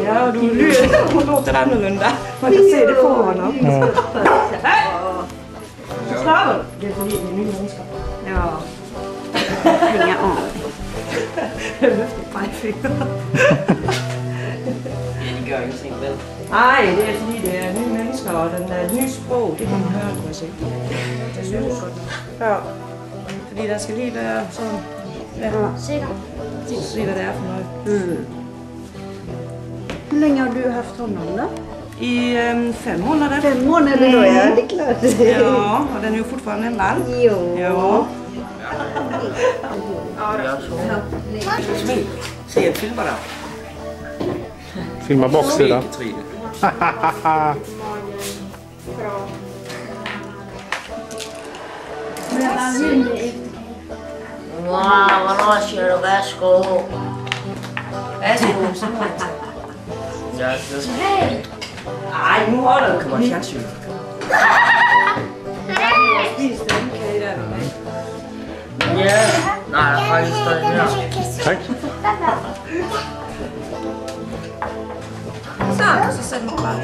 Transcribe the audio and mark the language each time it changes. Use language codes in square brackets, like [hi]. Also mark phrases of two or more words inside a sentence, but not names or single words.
[sv] Ja, hon låter annorlunda. Man kan se det på honom. Snabbare. Det är för lite nya människor. Ja. Ringa om. [da] Det gør ingenting, vel? Nej, det er fordi det er nye mennesker, og den er et nyt sprog. Det kan man høre, kan man se. Det synes jeg godt. Ja. Fordi der skal lige være sådan... Ja, sikkert. Se, hvad det er for noget. [sv] Hur länge har du haft honom då? [da] I 5 måneder. [sv] 5 månader då, ja. Det är klart. Ja, och den är ju fortfarande en valp. Jo. Ja. [da] Se, jeg filmer dig. [sv] Filma baksidan. Wow, vad kör du? Varsågod. [da] Varsågod, så må jeg tage. Ej, nu holder du. Kommer fjernsyn. Spis den kage der. Ja. Nej, der er faktisk stadig mere. [sv] Tack. [da] Så sætter du bare.